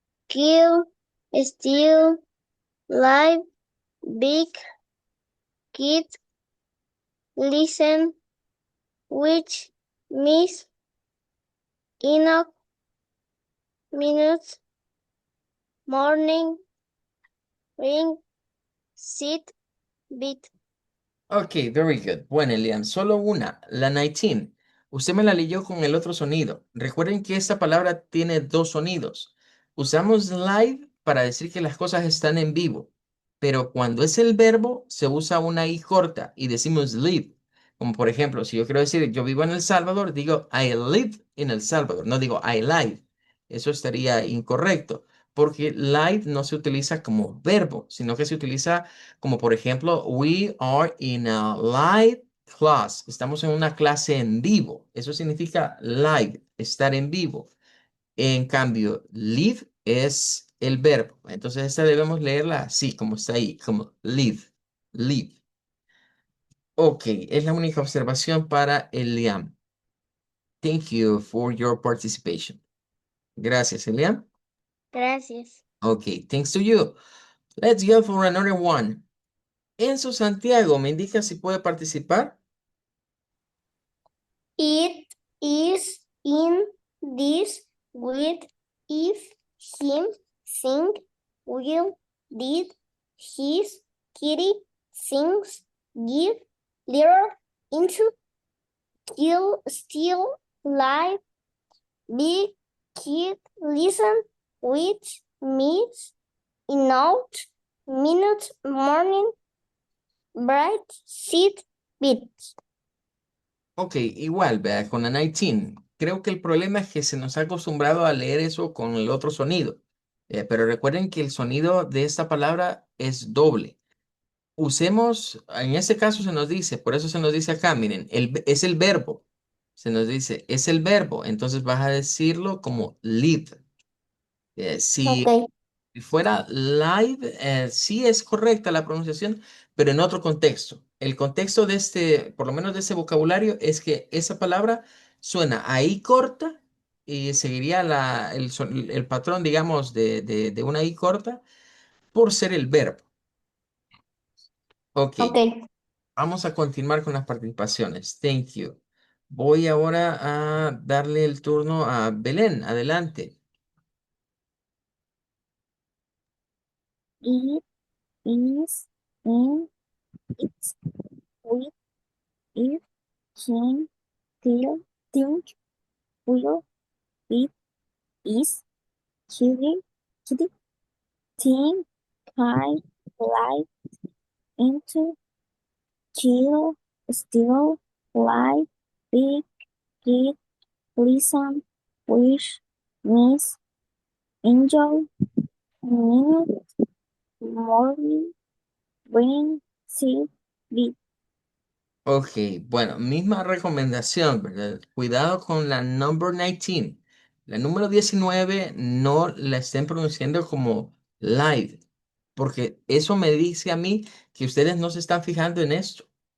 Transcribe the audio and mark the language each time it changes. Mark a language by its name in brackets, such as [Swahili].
[English] skill, still, live, big, kid, listen, which, miss, enough, minutes, morning, ring, sit, beat. Ok, very good. [Spanish] Bueno, Elian, solo una, la 19. Usted me la leyó con el otro sonido. Recuerden que esta palabra tiene dos sonidos. Usamos live para decir que las cosas están en vivo, pero cuando es el verbo se usa una i corta y decimos live. Como por ejemplo, si yo quiero decir yo vivo en El Salvador, digo [English] I live in El Salvador, [Spanish] no digo [English] I live. [Spanish] Eso estaría incorrecto, porque live no se utiliza como verbo, sino que se utiliza como por ejemplo, [English] we are in a live class. [Spanish] Estamos en una clase en vivo. Eso significa live, estar en vivo. En cambio, live es el verbo. Entonces, esta debemos leerla así, como está ahí, como live, live. Ok, es la única observación para Eliam. [English] Thank you for your participation. [Spanish] Gracias, Eliam. Gracias. [English] Ok, thanks to you. Let's go for another one. [Spanish] Enzo Santiago, ¿me indica si puede participar? [English] It is in this with if him sing will did his kitty sings give little into kill still live big kid listen which meets in out minute morning bright sit beat. [Spanish] Ok, igual, vea, con la 19. Creo que el problema es que se nos ha acostumbrado a leer eso con el otro sonido. Pero recuerden que el sonido de esta palabra es doble. Usemos, en este caso se nos dice, por eso se nos dice acá, miren, es el verbo. Se nos dice, es el verbo. Entonces vas a decirlo como live. Si [English] Okay. [Spanish] si fuera live, sí es correcta la pronunciación, pero en otro contexto. El contexto de este, por lo menos de ese vocabulario, es que esa palabra suena ahí corta y seguiría el patrón, digamos, de una i corta por ser el verbo. [English] Ok, Okay. [Spanish] vamos a continuar con las participaciones. [English] Thank you. [Spanish] Voy ahora a darle el turno a Belén. Adelante. [English] It is in its with if can till think will it is kitty kitty think kind life into chill still life big kid listen wish miss enjoy minute morning bring see be. [Spanish] Ok, bueno, misma recomendación, ¿verdad? Cuidado con la number 19. La número 19 no la estén pronunciando como live, porque eso me dice a mí que ustedes no se están fijando en esto.